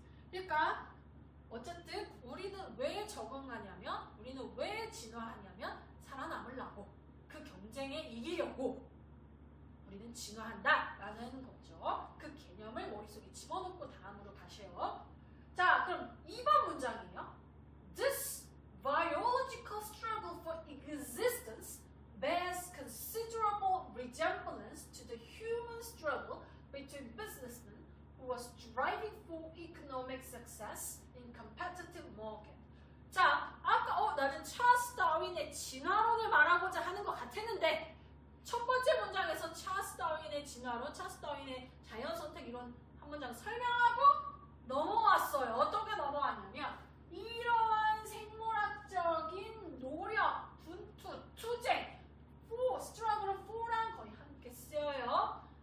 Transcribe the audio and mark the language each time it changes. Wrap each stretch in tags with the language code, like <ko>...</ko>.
<ko>그러니까 어쨌든 우리는 왜 적응하냐면 우리는 왜 진화하냐면 살아남으려고 그 경쟁에 이기려고 우리는 진화한다 라는 거죠. 그 개념을 머릿속에 집어넣고 다음으로 가세요. 자, 그럼 2번 문장이에요.</ko> <en>This biological struggle for existence bears considerable resemblance to the human struggle between businessmen who was striving for economic success in competitive market.</en> <ko>자, 아까 나는 찰스 다윈의 진화론을 말하고자 하는 것 같았는데 첫 번째 문장에서 찰스 다윈의 진화론, 찰스 다윈의 자연선택 이론 한 문장 설명하고 넘어왔어요. 어떻게 넘어왔냐면 이러한 생물학적인 노력, 분투, 투쟁, struggle for 랑 거의 함께 쓰여요.</ko>